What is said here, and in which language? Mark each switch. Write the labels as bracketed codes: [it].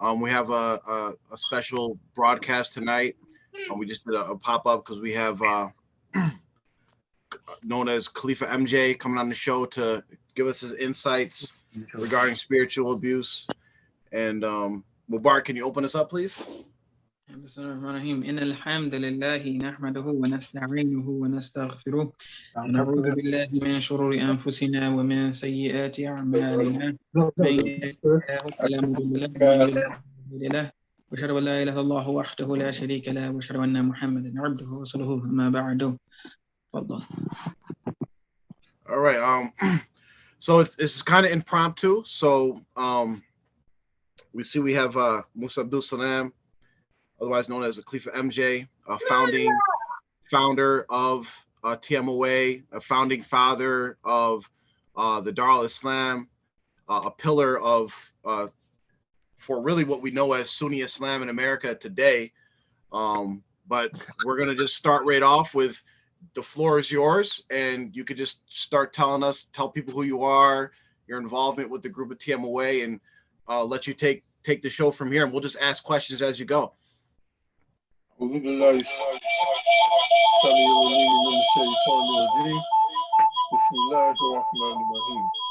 [en] We have a special broadcast tonight. We just did a pop-up because we have known as Khalifa MJ coming on the show to give us his insights regarding spiritual abuse. And Mubarak, can you open us up, please? [ar] بسم الله الرحمن الرحيم إن الحمد لله نحمده ونستعينه ونستغفره ونعوذ بالله من شرور أنفسنا ومن سيئات أعمالنا من يهده الله فلا مضل له ومن يضلل فلا هادي له وأشهد أن لا إله إلا الله وحده لا شريك له وأشهد أن محمدا عبده ورسوله أما بعد تفضل. [en] All right. So it's kind of impromptu. So we see we have Musa Abdul Salam, otherwise known as Khalifa MJ, founder of Tmoa, a founding father of the Dar al-Islam, a pillar of for really what we know as Sunni Islam in America today. But we're gonna just start right off with the floor is yours, and you could just start tell people who you are, your involvement with the group of Tmoa, and let you take the show from here, and we'll just ask questions as you go. [ar] أعوذ بالله السميع العليم من الشيطان الرجيم بسم الله الرحمن الرحيم.